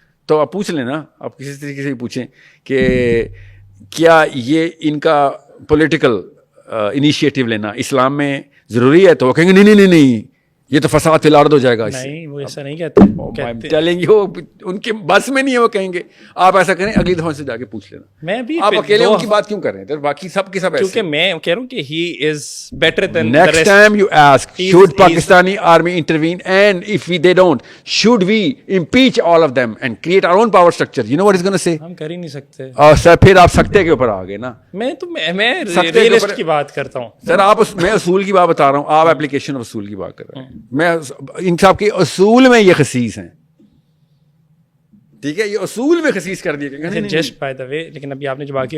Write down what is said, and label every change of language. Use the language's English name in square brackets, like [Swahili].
[Urdu] تو آپ پوچھ لیں نا, آپ کسی طریقے سے پوچھیں کہ کیا یہ ان کا پولیٹیکل انیشیٹو لینا اسلام میں ضروری ہے, تو وہ کہیں گے نہیں یہ تو فساد فی الارض ہو جائے گا. نہیں وہ ایسا نہیں کہتے, چلیں گے, وہ ان کے بس میں نہیں ہے, وہ کہیں گے. آپ ایسا کریں, اگلی دفعہ سے جا کے پوچھ لینا. میں بھی آپ اکیلے ان کی بات کیوں کر رہے ہیں, باقی سب کے سب ایسے. کیونکہ میں کہہ رہا ہوں کہ [English] he is better than the next rest. time you ask should Pakistani army intervene, and if they don't, should we impeach all of them and create our own power structure? You know what he's going to say? [Urdu] ہم کر ہی نہیں سکتے. اور سر پھر آپ سکتے کے اوپر آ گئے نا. میں ریئلسٹ کی بات کرتا ہوں سر. آپ میں اصول کی بات بتا رہا ہوں, آپ اپلیکیشن آف اصول کی بات کر رہے ہیں. میں ان سب کے اصول میں یہ خصیص ہیں, ٹھیک ہے, یہ اصول میں خصیص کر دیے [English] Just by the way. [Urdu] لیکن ابھی آپ نے جو باقی,